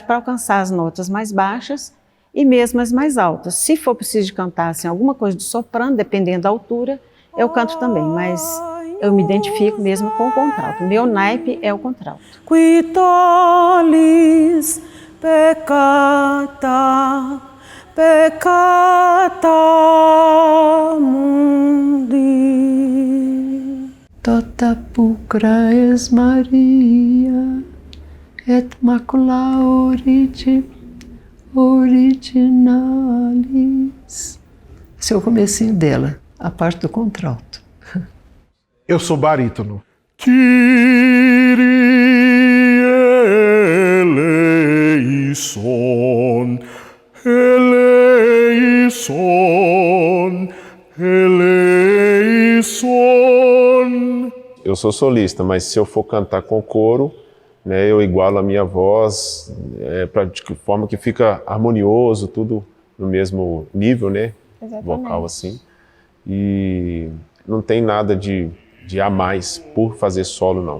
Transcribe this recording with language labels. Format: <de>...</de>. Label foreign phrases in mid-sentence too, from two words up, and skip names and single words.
<pt>para alcançar as notas mais baixas e mesmo as mais altas. Se for preciso cantar assim, alguma coisa de soprano, dependendo da altura, eu canto também, mas eu me identifico mesmo com o contralto. Meu naipe é o contralto.</pt> <la>Qui tollis peccata, peccata mundi. Tota pulcra es Maria, et macula originalis.</la> <pt>Esse é o comecinho dela, a parte do contralto. Eu sou barítono.</pt> <el>Kyrie eleison, eleison, eleison.</el> <pt>Eu sou solista, mas se eu for cantar com coro, né, eu igualo a minha voz de forma que fica harmonioso, tudo no mesmo nível, né? Exatamente. Vocal assim. E não tem nada de a mais por fazer solo, não.</pt>